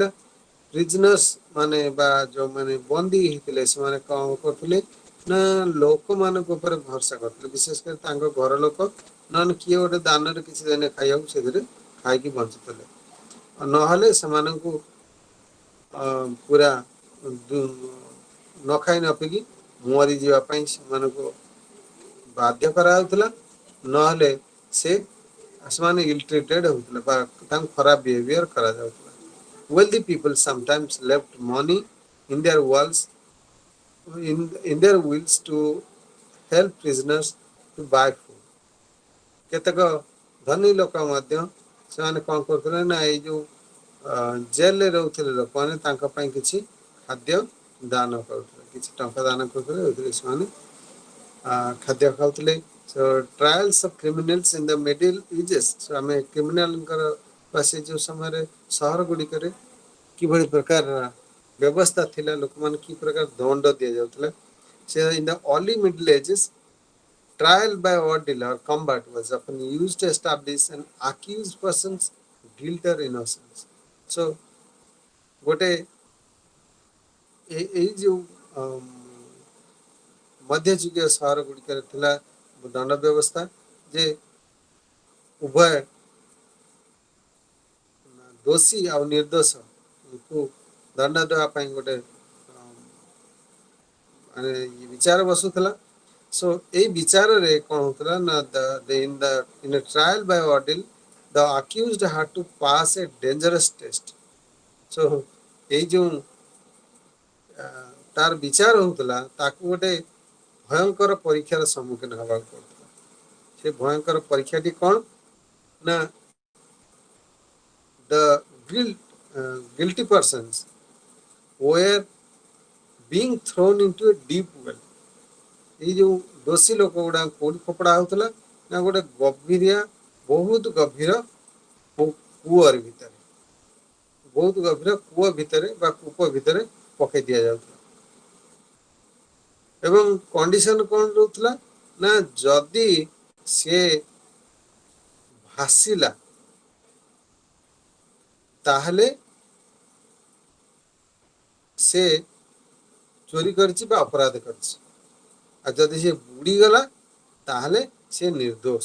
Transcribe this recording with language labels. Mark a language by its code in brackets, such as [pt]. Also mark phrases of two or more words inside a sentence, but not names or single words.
[or] ପ୍ରିଜନର୍ସ ମାନେ ବା ଯୋଉମାନେ ବନ୍ଦୀ ହେଇଥିଲେ ସେମାନେ କ'ଣ କରୁଥିଲେ ନା ଲୋକମାନଙ୍କ ଉପରେ ଭରସା କରୁଥିଲେ, ବିଶେଷ କରି ତାଙ୍କ ଘର ଲୋକ, ନହେଲେ କିଏ ଗୋଟେ ଦାନରେ କିଛି ଦେନେ ଖାଇବାକୁ ସେଥିରେ ଖାଇକି ବଞ୍ଚୁଥିଲେ, ନହେଲେ ସେମାନଙ୍କୁ ପୁରା ନ ଖାଇ ନ ପିଇକି ମରିଯିବା ପାଇଁ ସେମାନଙ୍କୁ ବାଧ୍ୟ କରାଯାଉଥିଲା, ନହେଲେ ସେମାନେ [en] ill treated [or] ହେଉଥିଲେ ବା ତାଙ୍କୁ ଖରାପ ବିହେଭିୟର କରାଯାଉଥିଲା। [en] wealthy people sometimes left money in their walls in their wills to help prisoners to buy food. [or] କେତେକ ଧନୀ ଲୋକ ମଧ୍ୟ ସେମାନେ କ'ଣ କରୁଥିଲେ ନା ଏଇ ଯୋଉ ଜେଲରେ ରହୁଥିଲେ ଲୋକମାନେ ତାଙ୍କ ପାଇଁ କିଛି ଖାଦ୍ୟ ଦାନ କରୁଥିଲେ, କିଛି ଟଙ୍କା ଦାନ କରୁଥିଲେ, ଯେଉଁଥିରେ ସେମାନେ ଖାଦ୍ୟ ଖାଉଥିଲେ। [en] So trials of criminals in the Middle Ages, [or] so ଆମେ କ୍ରିମିନାଲଙ୍କର ବା ସେ ଯେଉଁ ସମୟରେ ସହର ଗୁଡ଼ିକରେ କିଭଳି ପ୍ରକାର ବ୍ୟବସ୍ଥା ଥିଲା, ଲୋକମାନେ କି ପ୍ରକାର ଦଣ୍ଡ ଦିଆଯାଉଥିଲା। [en] ସେ in the early Middle Ages, trial by ordeal or combat was often used to establish an accused person's guilt or innocence. [or] So ଗୋଟେ ଏଇ ଯେଉଁ ମଧ୍ୟଯୁଗୀୟ ସହର ଗୁଡ଼ିକରେ ଥିଲା ଦଣ୍ଡ ବ୍ୟବସ୍ଥା ଯେ ଉଭୟ ଦୋଷୀ ଆଉ ନିର୍ଦ୍ଦୋଷକୁ ଦଣ୍ଡ ଦେବା ପାଇଁ ଗୋଟେ ମାନେ ବିଚାର ବସୁଥିଲା। ସୋ ଏଇ ବିଚାରରେ କ'ଣ ହଉଥିଲା ନା [en] in a trial by ordeal the accused had to pass a dangerous test. [or] ସୋ ଏଇ ଯେଉଁ ତାର ବିଚାର ହଉଥିଲା ତାକୁ ଗୋଟେ ଭୟଙ୍କର ପରୀକ୍ଷାର ସମ୍ମୁଖୀନ ହେବାକୁ ପଡୁଥିଲା। ସେ ଭୟଙ୍କର ପରୀକ୍ଷାଟି କ'ଣ ନା [en] the guilty persons were being thrown into a deep well. [or] ଏଇ ଯେଉଁ ଦୋଷୀ ଲୋକ ଗୁଡ଼ାକ କୋଉଠି ଫୋପଡ଼ା ହଉଥିଲା ନା ଗୋଟେ ଗଭୀରିଆ ବହୁତ ଗଭୀର କୂଅର ଭିତରେ, ବହୁତ ଗଭୀର କୂଅ ଭିତରେ ବା କୂପ ଭିତରେ ପକାଇ ଦିଆଯାଉଥିଲା। ଏବଂ କଣ୍ଡିସନ କ'ଣ ରହୁଥିଲା ନା ଯଦି ସେ ଭାସିଲା ତାହେଲେ ସେ ଚୋରି କରିଛି ବା ଅପରାଧ କରିଛି, ଆଉ ଯଦି ସେ ବୁଡ଼ିଗଲା ତାହେଲେ ସେ ନିର୍ଦ୍ଦୋଷ।